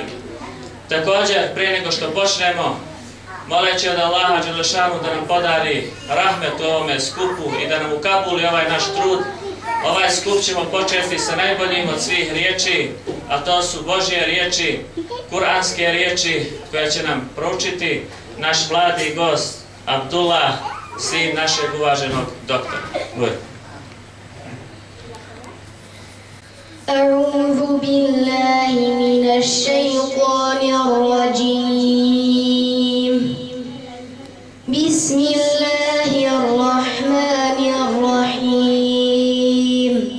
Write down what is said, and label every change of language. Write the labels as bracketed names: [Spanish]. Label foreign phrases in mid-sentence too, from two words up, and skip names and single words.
[Bosnian] Također, prije nego što počnemo, moleći od Allaha dželešanu da nam podari rahmet u ovome skupu i da nam ukabuli ovaj naš trud. Ovaj skup ćemo početi sa najboljim od svih riječi, a to su Božje riječi, kuranske riječi koje će nam proučiti naš mladi gost Abdullah, sin našeg uvaženog doktora. [Arabic] أعوذ بالله من الشيطان الرجيم. بسم الله الرحمن الرحيم.